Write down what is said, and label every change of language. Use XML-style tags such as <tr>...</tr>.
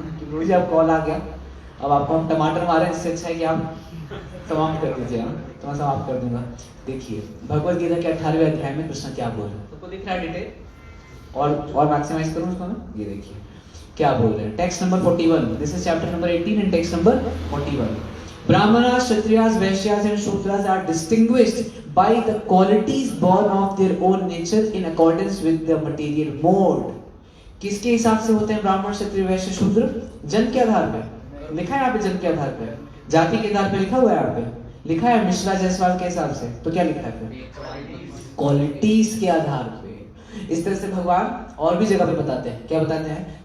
<hi>मुझे अब कॉल आ गया, अब आपको हम टमाटर मारे, इससे अच्छा है कि आप समाप्त कर दीजिए। तो मैं समाप्त कर दूंगा। देखिए भगवत गीता के 18वें अध्याय में कृष्ण क्या बोल रहे हैं, सबको दिख रहा है डिटेल? और मैक्सिमाइज करूं उसको मैं? ये देखिए क्या बोल रहे हैं।</hi> <en>Text number 41, this is chapter number 18 and text number 41। Brahmanas, Kshatriyas, Vaishyas and Shudras are distinguished by the qualities born of their own nature in accordance with the material mode.</en> <hi>किसके हिसाब से होते हैं ब्राह्मण, क्षत्रिय, वैश्य, शूद्र? जन्म के आधार पे लिखा है यहाँ पे, जन्म के आधार पे, जाति के आधार पे लिखा हुआ है यहाँ पे, लिखा है मिश्रा जायसवाल के हिसाब से। तो क्या लिखा है फिर? क्वालिटीज के आधार पे। इस तरह से भगवान और भी जगह पे बताते हैं। क्या बताते हैं?</hi>